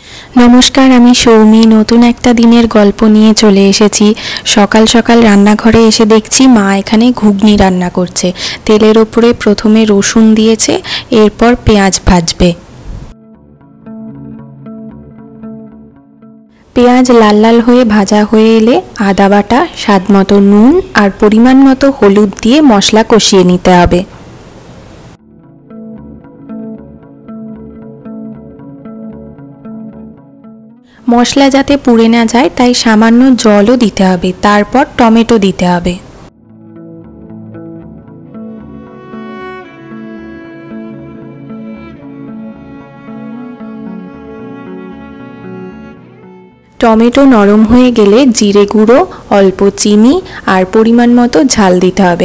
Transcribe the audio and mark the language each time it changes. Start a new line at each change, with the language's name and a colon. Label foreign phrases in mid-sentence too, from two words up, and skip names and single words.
Bangla: নমস্কার, আমি সৌমি নতুন একটা দিনের গল্প নিয়ে চলে এসেছি। সকাল সকাল রান্নাঘরে এসে দেখছি মা এখানে ঘুগনি রান্না করছে। তেলের ওপরে প্রথমে রসুন দিয়েছে, এরপর পেঁয়াজ ভাজবে। পেঁয়াজ লাল লাল হয়ে ভাজা হয়ে এলে আদা বাটা, স্বাদমতো নুন আর পরিমাণ মতো হলুদ দিয়ে মশলা কষিয়ে নিতে হবে। মশলা যাতে পুড়ে না যায় তাই সামান্য জলও দিতে হবে। তারপর টমেটো দিতে হবে। টমেটো নরম হয়ে গেলে জিরে গুঁড়ো, অল্প চিনি আর পরিমাণ মতো ঝাল দিতে হবে।